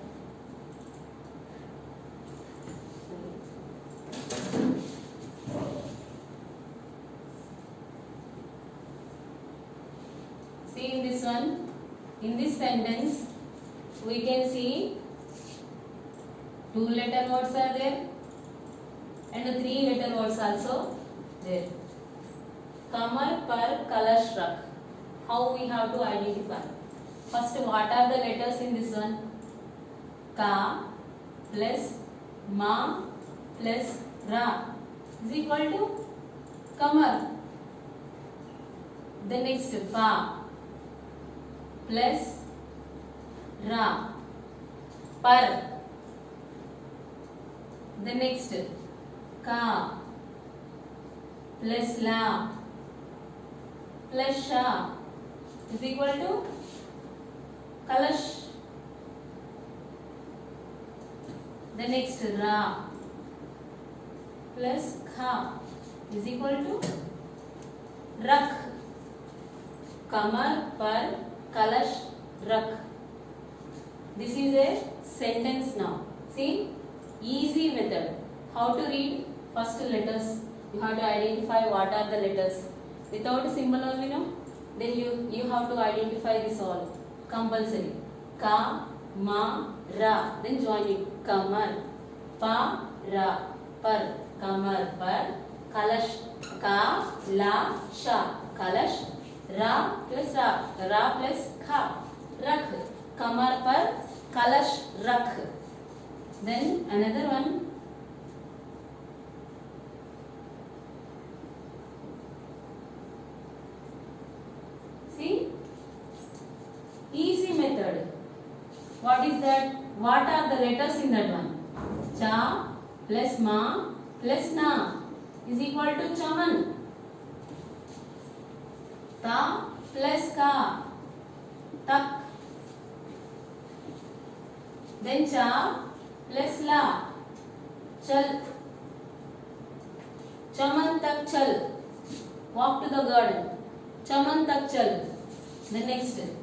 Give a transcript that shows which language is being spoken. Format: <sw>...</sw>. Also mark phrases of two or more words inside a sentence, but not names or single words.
<en>See in this one, in this sentence we can see 2-letter words are there and 3-letter words also there.</en> <hi>कमर पर कलश रख.</hi> <en>How we have to identify? First, what are the letters in this one? Ka plus ma plus ra is equal to kamar. The next, pa plus ra, par. The next, ka plus la plus sha is equal to kalash. The next, ra plus kha is equal to rakh.</en> <hi>कमर पर कलश रख.</hi> <en>This is a sentence now. See, easy method. How to read? First letters. You have to identify what are the letters. Without a symbol only, no? Then you have to identify this all. Compulsory. Ka, ma, ra. Then join it. Kamar. Pa, ra. Par. Kamar, par. Kalash. Ka, la, sha. Kalash. Ra plus ra. Ra plus kha. Rakh.</en> <hi>कमर पर कलश रख.</hi> <en>Then another one. See, easy method. What is that? What are the letters in that one? Cha plus ma plus na is equal to chaman. Ta plus ka, tak. Then cha plus la, chal.</en> <hi>चमन तक चल.</hi> <en>Walk to the garden.</en> <hi>चमन तक चल.</hi> <en>The next.</en>